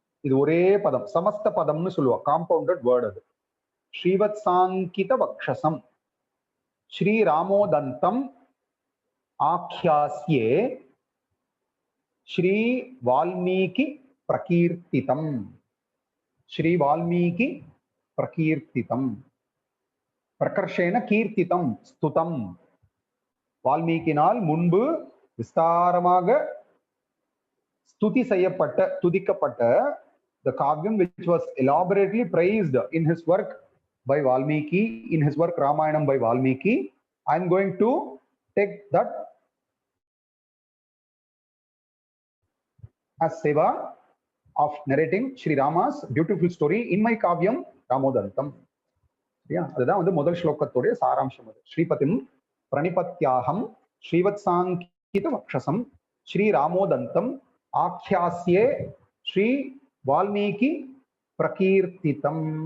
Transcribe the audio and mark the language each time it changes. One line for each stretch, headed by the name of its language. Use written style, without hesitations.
Tamil: இது ஒரே பதம், சமஸ்த பதம்னு சொல்லுவா, காம்பவுண்டட் வேர்ட் அது.
Sanskrit: ஸ்ரீவத்சாங்கித வக்ஷசம் ஸ்ரீராமோதந்தம் ஆக்யாஸ்யே ஸ்ரீ வால்மீகி பிரகீர்த்திதம். ஸ்ரீ வால்மீகி பிரகீர்த்திதம், பிரகர்ஷேன கீர்த்திதம் ஸ்துதம்.
Tamil: வால்மீகினால் முன்பு விஸ்தாரமாக ஸ்துதி செய்யப்பட்ட, துதிக்கப்பட்ட
English: the kavyam which was elaborately praised in his work by Valmiki, in his work Ramayanam by Valmiki. I am going to take that as seva of narrating Sri Rama's beautiful story in my kavyam Ramodantam.
Sanskrit: Yeah,
Tamil: அதுதான் வந்து முதல் ஸ்லோகத்தோடைய சாராம்சம். அது
Sanskrit: ஸ்ரீபதிம் பிரணிபத்யாகம் ஸ்ரீவத்சாங்கித வக்ஷசம் ஸ்ரீ ராமோதந்தம் ஆக்யாஸ்யே ஸ்ரீ வால்மீகி பிரகீர்த்திதம்.